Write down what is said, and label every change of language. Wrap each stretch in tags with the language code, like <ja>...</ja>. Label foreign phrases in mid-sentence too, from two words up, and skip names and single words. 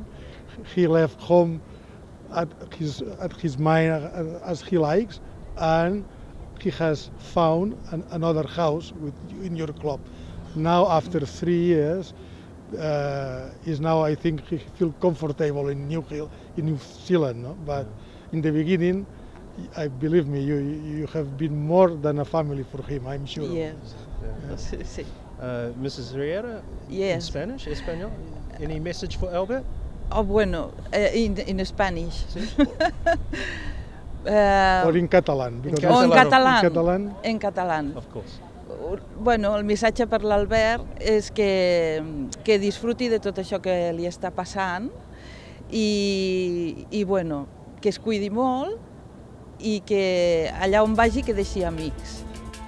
<en>He left home at his mind as he likes, and he has found another house in your club. Now, after 3 years, I think he feels comfortable in New Zealand. No? But in the beginning, I believe me, you have been more than a family for him, I'm sure. Yes. Sí. Mrs. Riera, yes. In Spanish, Espanyol, any message for Albert? Oh, bueno, in Spanish.</en> <es>Sí.</es> <en>Or in Catalan.</en> <ca>O en català.</ca> <en>In Catalan.</en> <ca>En català.</ca> <en>Of course.</en> <ca>Bueno, el missatge per l'Albert és que disfruti de tot això que li està passant i bueno, que es cuidi molt i que allà on vagi que deixi amics.</ca>